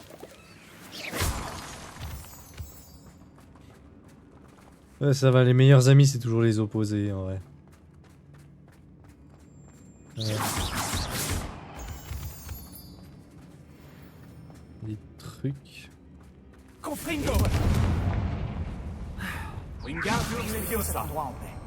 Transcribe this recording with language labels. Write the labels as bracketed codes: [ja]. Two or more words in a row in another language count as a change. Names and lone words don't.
[fr] Ouais, ça va, les meilleurs amis c'est toujours les opposés en vrai. Ouais. Des trucs. Confringo. Wingardium Leviosa. Droit en paix.